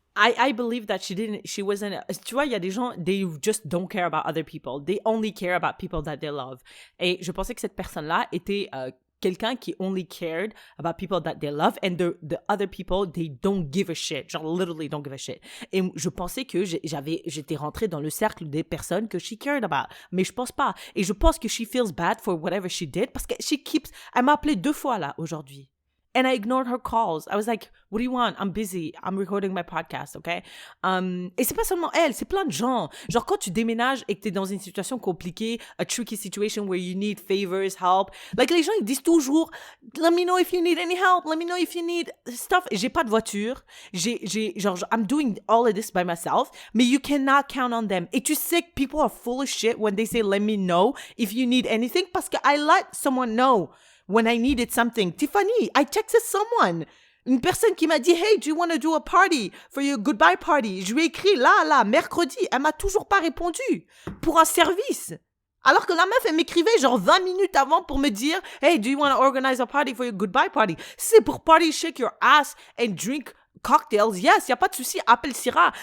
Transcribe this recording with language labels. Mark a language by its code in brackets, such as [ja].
[en] I believe that she wasn't, [fr] tu vois, il y a des gens, [en] they just don't care about other people. They only care about people that they love. [fr] Et je pensais que cette personne-là était quelqu'un qui [en] only cared about people that they love, and the other people, they don't give a shit. Genre, literally don't give a shit. [fr] Et je pensais que j'étais rentrée dans le cercle des personnes que [en] she cared about. [fr] Mais je pense pas. Et je pense que [en] she feels bad for whatever she did, [fr] parce que elle m'a appelé 2 fois là, aujourd'hui. [en] And I ignored her calls. I was like, what do you want? I'm busy. I'm recording my podcast, okay? [fr] Et c'est pas seulement elle, c'est plein de gens. Genre, quand tu déménages et que t'es dans une situation compliquée, [en] a tricky situation where you need favors, help, like, [fr] les gens, ils disent toujours, [en] let me know if you need any help, let me know if you need stuff. [fr] J'ai pas de voiture. [en] Genre, I'm doing all of this by myself, mais you cannot count on them. [fr] Et tu sais que [en] people are full of shit when they say, let me know if you need anything, [fr] parce que [en] I let someone know when I needed something. Tiffany, I texted someone. [fr] Une personne qui m'a dit, [en] hey, do you want to do a party for your goodbye party? [fr] Je lui ai écrit là, mercredi. Elle m'a toujours pas répondu pour un service. Alors que la meuf, elle m'écrivait genre 20 minutes avant pour me dire, [en] hey, do you want to organize a party for your goodbye party? [fr] C'est pour party, [en] shake your ass and drink cocktails, yes, [fr] y a pas de souci, appelle Syrah.